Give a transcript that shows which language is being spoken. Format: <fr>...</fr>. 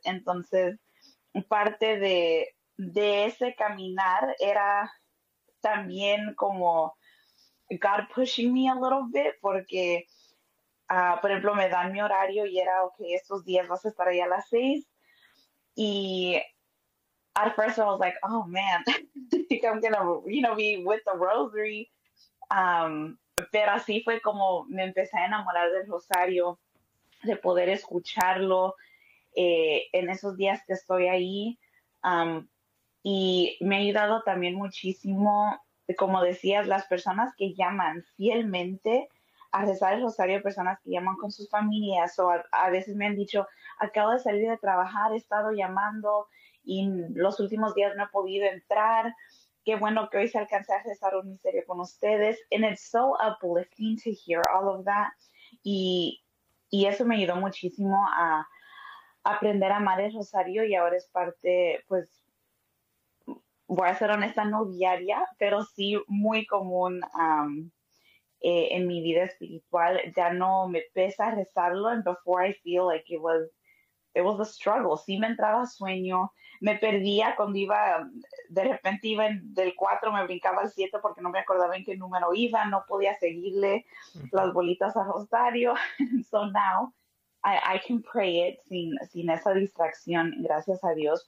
<es>Entonces, parte de ese caminar era también como</es> <en>God pushing me a little bit,</en> <es>porque, por ejemplo, me dan mi horario y era, okay, estos días vas a estar ahí a las 6.</es> <en>Y at first I was like, oh man, I think I'm gonna, you know, be with the rosary.</en> <es>Pero así fue como me empecé a enamorar del rosario, de poder escucharlo en esos días que estoy ahí. Y me ha ayudado también muchísimo, como decías, las personas que llaman fielmente a rezar el rosario, personas que llaman con sus familias, o a veces me han dicho, acabo de salir de trabajar, he estado llamando y los últimos días no he podido entrar. Qué bueno que hoy se alcance a rezar un misterio con ustedes.</es> <en>And it's so uplifting to hear all of that.</en> <es>Y eso me ayudó muchísimo a aprender a amar el rosario, y ahora es parte, pues, voy a ser honesta, no diaria, pero sí muy común en mi vida espiritual. Ya no me pesa rezarlo.</es> <en>And before I feel like it was a struggle.</en> <es>Sí me entraba sueño. Me perdía cuando iba, de repente iba del 4, me brincaba al 7 porque no me acordaba en qué número iba. No podía seguirle las bolitas al rosario.</es> <en>So now I can pray it</en> <es>sin esa distracción, gracias a Dios.</es>